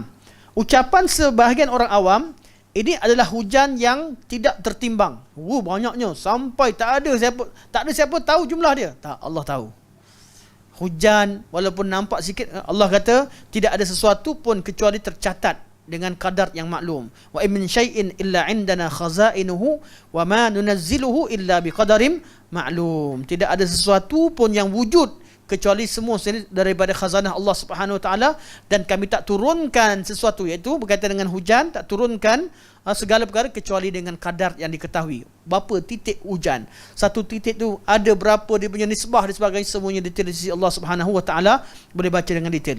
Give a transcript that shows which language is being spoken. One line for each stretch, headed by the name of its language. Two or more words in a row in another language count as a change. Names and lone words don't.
Malay: Ucapan sebahagian orang awam, ini adalah hujan yang tidak tertimbang. Banyaknya sampai tak ada siapa tahu jumlah dia. Tak, Allah tahu. Hujan walaupun nampak sikit, Allah kata tidak ada sesuatu pun kecuali tercatat dengan kadar yang maklum.
Arabic: وإن من شيء إلا عندنا خزائنه وما ننزله إلا بقدر معلوم.
Malay: Tidak ada sesuatu pun yang wujud kecuali semua daripada khazanah Allah
Arabic: سبحانه وتعالى,
Malay: dan kami tak turunkan sesuatu, iaitu berkaitan dengan hujan, tak turunkan segala perkara kecuali dengan kadar yang diketahui. Berapa titik hujan, satu titik tu ada berapa dia punya nisbah dan sebagainya, semuanya detail di sisi Allah
Arabic: سبحانه وتعالى,
Malay: boleh baca dengan detail.